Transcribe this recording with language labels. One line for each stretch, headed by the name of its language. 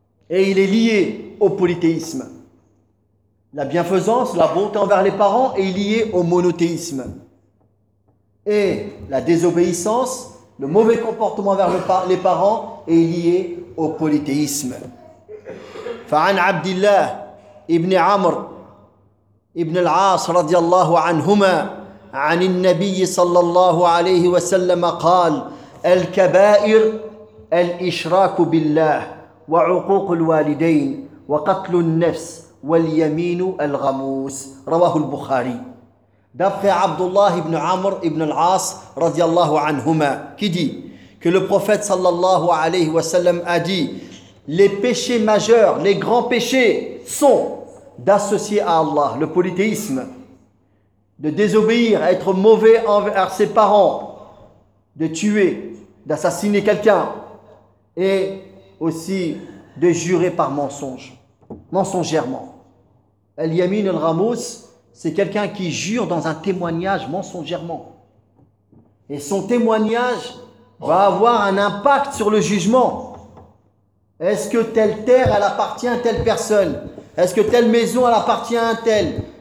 French: Et il est lié au polythéisme. La bienfaisance, la bonté envers les parents est liée au monothéisme. Et la désobéissance, le mauvais comportement envers les parents est lié au polythéisme.
Arabic: فعن عبد الله ابن عمرو ابن العاص رضي الله عنهما عن النبي صلى الله عليه وسلم قال الكبائر الإشراك بالله وعقوق الوالدين وقتل النفس واليمين الغموس رواه البخاري
French: d'après عبد الله ابن عمرو ابن العاص
Arabic: رضي الله عنهما
French: qui dit que le prophète
Arabic: صلى الله عليه وسلم
French: a dit: les péchés majeurs, les grands péchés sont d'associer à Allah le polythéisme, de désobéir, être mauvais envers ses parents, de tuer, d'assassiner quelqu'un et aussi de jurer par mensonge, mensongèrement. Al-Yamin al-Ramous, c'est quelqu'un qui jure dans un témoignage mensongèrement. Et son témoignage va avoir un impact sur le jugement. Est-ce que telle terre, elle appartient à telle personne? Est-ce que telle maison, elle appartient à un tel?